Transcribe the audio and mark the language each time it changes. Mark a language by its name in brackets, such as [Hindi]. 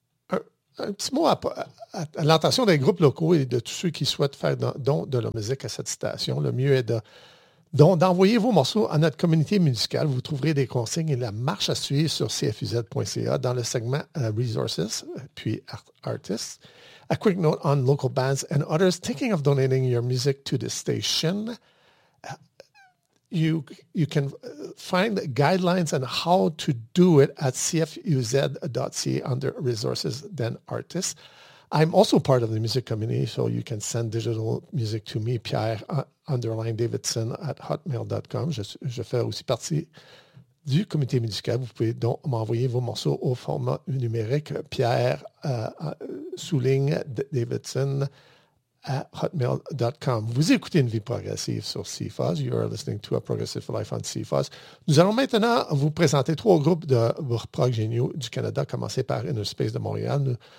[French] Un petit mot à l'attention des groupes locaux et de tous ceux qui souhaitent faire don de leur musique à cette station. Le mieux est d'envoyer vos morceaux à notre communauté musicale. Vous trouverez des consignes et la marche à suivre sur cfuz.ca dans le segment Resources, puis Artists. [English] A quick note on local bands and others thinking of donating your music to the station. You can find guidelines on how to do it at cfuz.ca under Resources, then Artists. I'm also part of the music community, so you can send digital music to me, Pierre, _Davidson at hotmail.com. [French] Je fais aussi partie du comité musical. Vous pouvez donc m'envoyer vos morceaux au format numérique, Pierre, souligne Davidson. At hotmail.com. Vous écoutez Une Vie Progressive sur CFOS. [English] You are listening to A Progressive Life on CFOS. [French] Nous allons maintenant vous présenter trois groupes de prog géniaux du Canada, commencé par Inner Space de Montréal.